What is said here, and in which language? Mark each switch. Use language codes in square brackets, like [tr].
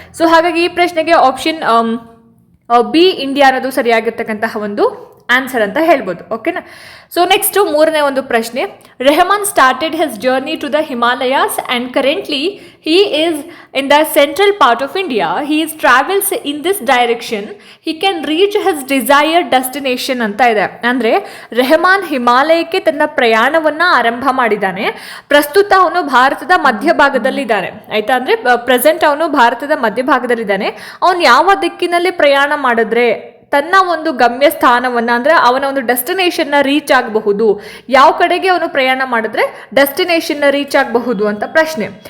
[kn] So ಹಾಗಾಗಿ ಈ ಪ್ರಶ್ನೆಗೆ ಆಪ್ಷನ್ ಬಿ ಇಂಡಿಯಾ ಅನ್ನೋದು ಸರಿಯಾಗಿರ್ತಕ್ಕಂತಹ ಒಂದು ಆನ್ಸರ್ ಅಂತ ಹೇಳ್ಬೋದು. ಓಕೆನಾ. [en] so next [kn] 3ನೇ ಒಂದು ಪ್ರಶ್ನೆ. [en] Rehman started his journey to the Himalayas and currently he is in the central part of India. He travels in this direction. He can reach his desired destination [kn] ಅಂತ ಇದೆ. ಅಂದರೆ ರೆಹಮಾನ್ ಹಿಮಾಲಯಕ್ಕೆ ತನ್ನ ಪ್ರಯಾಣವನ್ನು ಆರಂಭ ಮಾಡಿದ್ದಾನೆ. ಪ್ರಸ್ತುತ ಅವನು ಭಾರತದ ಮಧ್ಯಭಾಗದಲ್ಲಿದ್ದಾನೆ, ಆಯ್ತಾ. ಅಂದರೆ ಪ್ರೆಸೆಂಟ್ ಅವನು ಭಾರತದ ಮಧ್ಯಭಾಗದಲ್ಲಿದ್ದಾನೆ. ಅವನು ಯಾವ ದಿಕ್ಕಿನಲ್ಲಿ ಪ್ರಯಾಣ ಮಾಡಿದ್ರೆ ತನ್ನ ಒಂದು ಗಮ್ಯ ಸ್ಥಾನವನ್ನು, ಅಂದರೆ ಅವನ ಒಂದು ಡೆಸ್ಟಿನೇಷನ್ನ ರೀಚ್ ಆಗಬಹುದು, ಯಾವ ಕಡೆಗೆ ಅವನು ಪ್ರಯಾಣ ಮಾಡಿದ್ರೆ ಡೆಸ್ಟಿನೇಷನ್ನ ರೀಚ್ ಆಗಬಹುದು ಅಂತ ಪ್ರಶ್ನೆ.